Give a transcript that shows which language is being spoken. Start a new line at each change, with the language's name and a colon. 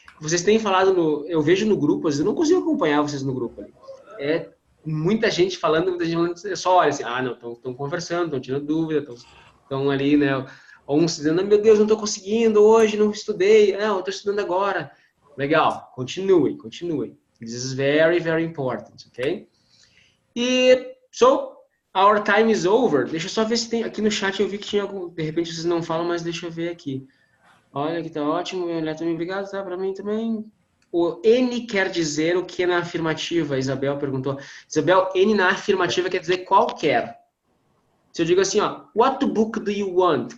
Portuguese: Vocês têm falado, eu vejo no grupo, eu não consigo acompanhar vocês no grupo ali. É muita gente falando, muita gente falando, eu só olha assim, não, estão conversando, estão tirando dúvida, estão ali, né? Uns dizendo, meu Deus, não estou conseguindo hoje, não estudei, eu estou estudando agora. Legal, continuem.
English: This is very, very important, ok? Our time is over.
Portuguese: Deixa eu só ver se tem, aqui no chat eu vi que tinha algum, de repente vocês não falam, mas deixa eu ver aqui. Olha que tá ótimo, também obrigado, tá? Para mim também. O N quer dizer o que na afirmativa? A Isabel perguntou. Isabel, N na afirmativa quer dizer qualquer. Se eu digo assim,
English: what book do you want?